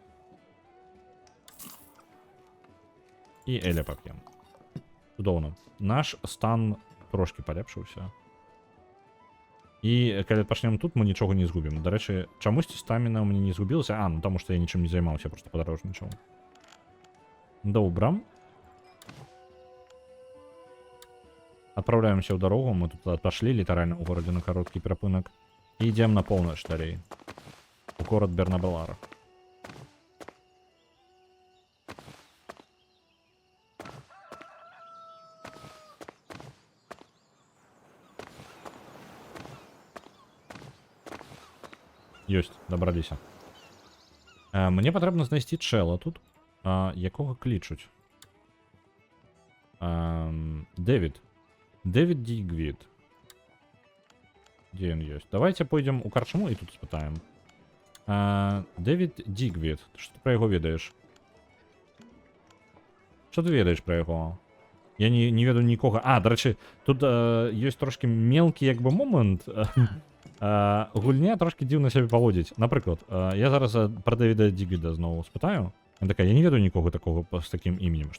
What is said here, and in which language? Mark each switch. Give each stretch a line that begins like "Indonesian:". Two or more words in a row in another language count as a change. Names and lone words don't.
Belarusian: І эля пап'ем. Цудоўна. Наш стан трошки палепшыўся. І калі пачнем тут, мы нічога не згубім. Дарэчы, чамусьці стаміна ў мяне не згубілася? А, ну таму што я нічым не займаўся, просто падарожнічаў. Добра.
Russian: Отправляемся в дорогу, мы тут отошли литерально в городе на короткий перапынак. И идем на полночь далей. В город Бернаблар.
Belarusian: Ёсць, дабраліся. Мне патрэбна знайсці чэла тут, якога клічуць. Дэвид. Дэвид Дигвид.
Russian: Где он есть? Давайте пойдем у карчму и тут спытаем.
Belarusian: Дэвид Дигвид.
Russian: Что ты
Belarusian: про яго ведаеш?
Russian: Что ты
Belarusian: ведаеш про яго? Я не ведаю нікога. А,
Ukrainian: до речі,
Belarusian: тут ёсць трошки мелкі як бы момент. Гульня трошки дзіўна сябе паводзіць. Напрыклад, я зараз пра Дэвіда Дігвіда зноў спытаю. Ён такая, я не ведаю нікога такого з такім іменем.